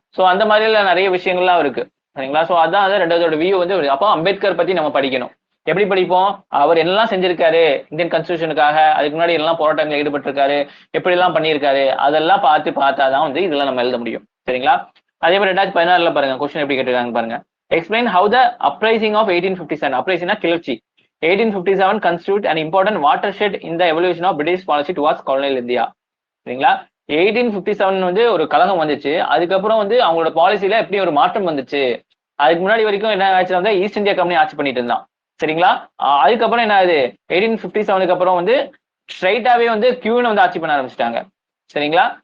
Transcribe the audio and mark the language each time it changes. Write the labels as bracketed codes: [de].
[ta] So அந்த மாதிரிலாம் நிறைய விஷயங்கள்லாம் இருக்கு. சரிங்களா? ஸோ அதான் வந்து ரெண்டாவது வியூ வந்து. அப்போ அம்பேத்கர் பத்தி நம்ம படிக்கணும். எப்படி படிப்போம், அவர் என்னெல்லாம் செஞ்சிருக்காரு இந்தியன் கான்ஸ்டியூஷனுக்காக, அதுக்கு முன்னாடி எல்லாம் போராட்டங்கள் ஈடுபட்டிருக்காரு, எப்படி எல்லாம் பண்ணியிருக்காரு, அதெல்லாம் பார்த்தாதான் வந்து இதெல்லாம் நம்ம எழுத முடியும். சரிங்களா? அதே மாதிரி 2016 பாருங்க கொஸ்டின் எப்படி கேட்டிருக்காங்க பாருங்க. [en] explain how the uprising of 1857, [ta] அப்ரைசிங்னா கிளர்ச்சி, [en] 1857 constitute an important watershed in the evolution of British policy towards colonial India. [ta] சரிங்களா? 1857 வந்து ஒரு கலகம் வந்துச்சு, அதுக்கப்புறம் வந்து அவங்களோட பாலிசியில எப்படி ஒரு மாற்றம் வந்துச்சு. அதுக்கு முன்னாடி வரைக்கும் என்ன ஆச்சு வந்து ஈஸ்ட் இந்தியா கம்பெனி ஆட்சி பண்ணிட்டு இருந்தான். சரிங்களா? அதுக்கப்புறம் என்ன ஆகுது, 1857 அப்புறம் வந்து ஸ்ட்ரைட்டாவே வந்து கியூன் வந்து ஆட்சி பண்ண ஆரம்பிச்சிட்டாங்க. சரிங்களா?